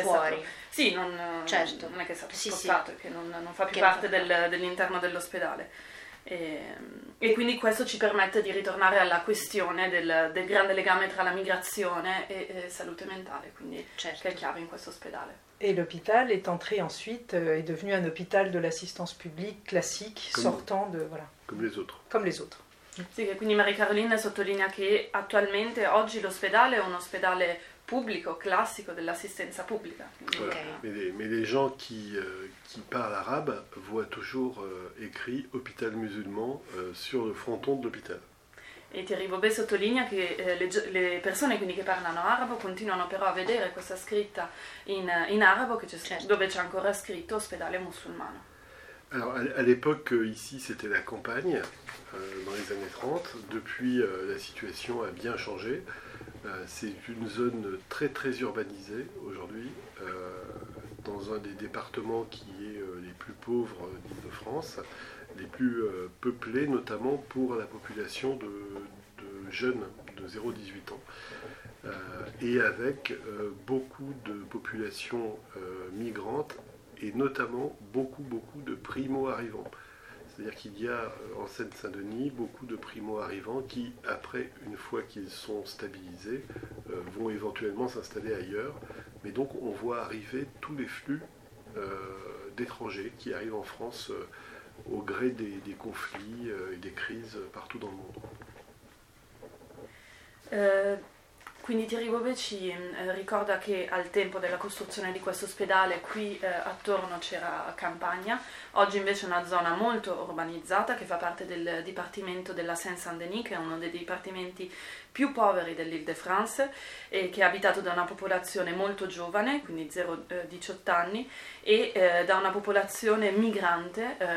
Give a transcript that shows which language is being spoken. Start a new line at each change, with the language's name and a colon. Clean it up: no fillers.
Italian: Stato fuori. Sì, non, certo. Non è che è stato spostato, sì, sì. Che non fa più parte dell'interno dell'ospedale. E quindi questo ci permette di ritornare alla questione del grande legame tra la migrazione e salute mentale, quindi certo. Che è chiave in questo ospedale.
French: Et l'hôpital est entré ensuite, est devenu un hôpital de l'assistance publique classique, comme sortant de... Voilà. Comme les autres.
Italian: Sì, quindi Marie-Caroline sottolinea che attualmente, oggi, l'ospedale è un ospedale pubblico, classico, dell'assistenza pubblica.
French: Voilà. Okay. Mais les gens qui parlent arabe voient toujours écrit « hôpital musulman » sur le fronton de l'hôpital.
Italian: E Thierry Bobet sottolinea che le persone quindi che parlano arabo continuano però a vedere questa scritta in arabo, che c'è, certo. Dove c'è ancora scritto ospedale musulmano.
French: Alors à l'époque ici c'était la campagne dans les années 30. Depuis la situation a bien changé. C'est une zone très très urbanisée aujourd'hui, dans un des départements qui est les plus pauvres d'Île-de-France. Les plus peuplés, notamment pour la population de jeunes de 0-18 ans, et avec beaucoup de populations migrantes, et notamment beaucoup, beaucoup de primo-arrivants. C'est-à-dire qu'il y a en Seine-Saint-Denis beaucoup de primo-arrivants qui, après, une fois qu'ils sont stabilisés, vont éventuellement s'installer ailleurs. Mais donc, on voit arriver tous les flux d'étrangers qui arrivent en France. Au gré des conflits et des crises partout dans le monde.
Italian: Quindi Thierry Bobet ci ricorda che al tempo della costruzione di questo ospedale qui attorno c'era campagna, oggi invece è una zona molto urbanizzata che fa parte del dipartimento della Seine-Saint-Denis, che è uno dei dipartimenti più poveri dell'Île-de-France e che è abitato da una popolazione molto giovane, quindi 0-18 anni, e da una popolazione migrante